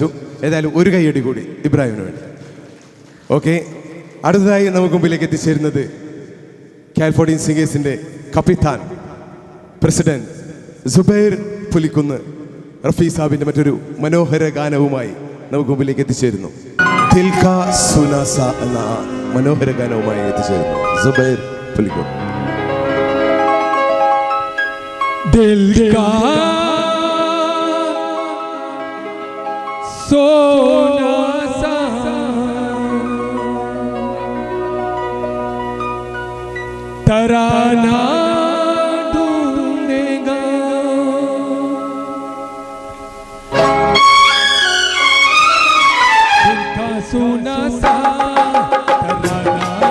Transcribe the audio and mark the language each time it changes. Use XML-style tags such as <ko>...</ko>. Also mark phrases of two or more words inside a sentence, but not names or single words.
<ml>ഏതായാലും ഒരു കയ്യടി കൂടി ഇബ്രാഹിമിന് വേണ്ടി. ഓക്കെ, അടുത്തതായി നമുക്ക് മുമ്പിലേക്ക് എത്തിച്ചേരുന്നത് KL-14 സിംഗേഴ്സിൻ്റെ കപ്പിത്താൻ പ്രസിഡന്റ് സുബൈർ പുലിക്കുന്ന് റഫീ സാബിൻ്റെ മറ്റൊരു മനോഹര ഗാനവുമായി നമുക്ക് മുമ്പിലേക്ക് എത്തിച്ചേരുന്നു. ദിൽ കാ സുനാസ എന്ന മനോഹര ഗാനവുമായി എത്തിച്ചേരുന്നു സുബൈർ പുലിക്കുന്ന്.</ml> <hi>दिल का सोना सा तराना ढूंढेगा, दिल का सोना सा तराना</hi>